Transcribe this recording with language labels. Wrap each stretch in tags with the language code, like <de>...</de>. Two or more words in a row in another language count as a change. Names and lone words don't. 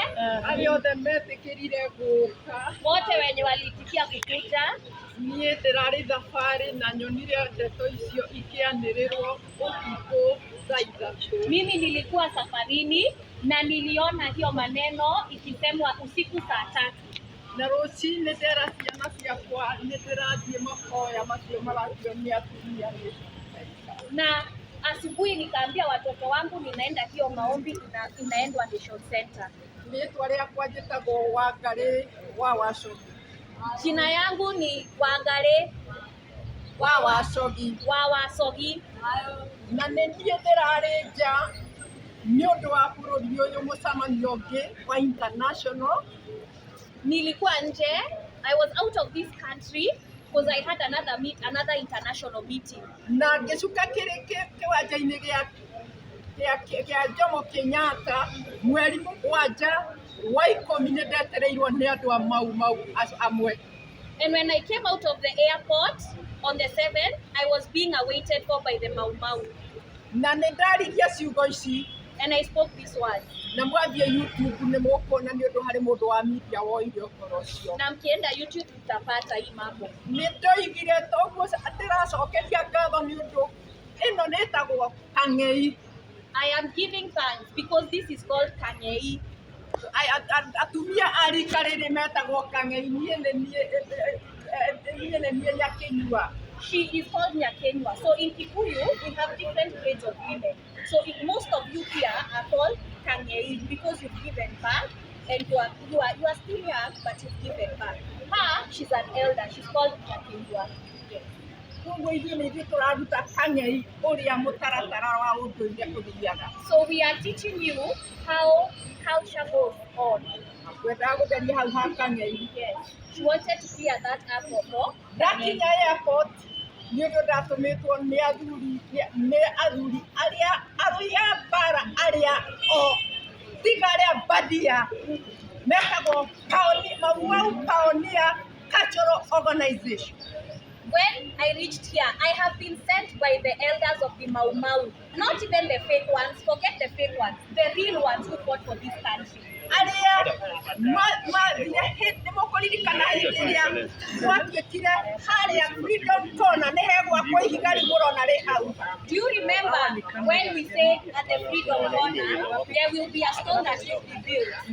<ki>Ariothe metikirire guka</ki> <sw>wote wenye walitikia kukuja.</sw> <ki>niĩ ndĩrarĩ thabarĩ na nyonire ndeto icio ikianĩrĩrwo ũtukũ thaa ithatũ.</ki> <sw>Mimi nilikuwa safarini na niliona hiyo maneno ikisemwa usiku saa 3.</sw> <ki>Na rũcinĩ ndera ciana ciakwa nĩ ndĩrathiĩ mahoya macio maratio nĩ atumia.</ki> <sw>Na asubuhi nikaambia watoto wangu ninaenda hiyo maombi inaendwa Nation Center.</sw> <ki>Rĩĩtwa rĩakwa njĩtagwo Wangarĩ wa Wacogi.</ki> <sw>Jina yangu ni Wangarĩ wa Wacogi.</sw> <ki>Na nĩ niĩ ndĩrarĩ nja nĩ ũndũ wa bũrũri ũyũ mũcemanio ũngĩ wa international.</ki> <sw>Nilikuwa nje.</sw> <en>I was out of this country because I had another international meeting.</en> <ki>Na ngĩcuka kĩwanja-inĩ gĩa Jomo Kenyatta mweri mũgwanja wa 10 nĩ ndetereirwo nĩ andũ a mau amwe.</ki> <en>And when I came out of the airport on the 7th, I was being awaited for by the Mau.</en> <ki>Na nĩ ndarigia ciugo ici</ki> <en>And I spoke these words.</en> <ki>Na mwathie YouTube nĩ mũkuona nĩ ũndũ harĩ mũndũ wa media woire ũhoro ũcio.</ki> <sw>Na mkienda YouTube mtapata hii mambo.</sw> <ki>Nĩ ndoigire toguo ndĩracokeria ngatho nĩ ũndũ ĩno nĩ ĩtagwo kang'ei.</ki> <en>I am giving thanks because this is called kang'ei.</en> <ki>Atumia a rika rĩrĩ metagwo kang'ei. Niĩ nĩ niĩ Nyakenyua.</ki> <en>She is called Nyakenyua. So in Kikuyu, we have different grades of women. So most of you here are called kang'ei because you've given birth and you are still young, but you've given birth. Her, she's an elder. She's called Nyakenyua. Yes. So we are teaching you how culture goes on. Yes. She wanted to clear that up for airport.</en> <ki>Nĩ ũndũ ndatũmĩtwo nĩ athuri arĩa mbara arĩa tiga arĩa mbadia metagwo Pioneer Cultural Organization.</ki> <en>When I reached here, I have been sent by the elders of the Mau Mau. Not even the fake ones, forget the fake ones, the real ones who fought for this country. Do you remember when we said at the Freedom Corner there will be a stone that will be built?</en>